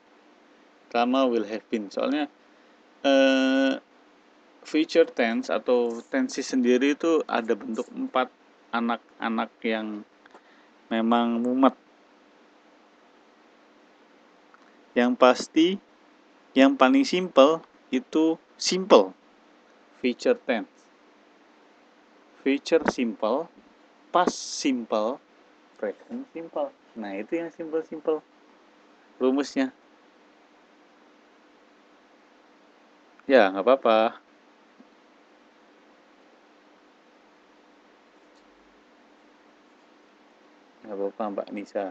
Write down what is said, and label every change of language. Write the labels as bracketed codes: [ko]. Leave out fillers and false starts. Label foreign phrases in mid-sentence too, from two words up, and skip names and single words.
[id] Pertama [en] will have been. [id] Soalnya [en] future tense [id] atau tensi sendiri itu ada bentuk 4 anak-anak yang memang mumet. Yang pasti yang paling simple itu simple. [en] Future tense. Future simple, past simple, present simple. [id] Nah, itu yang simple-simple rumusnya. Ya, nggak apa-apa. Nggak apa-apa, Mbak Nisa.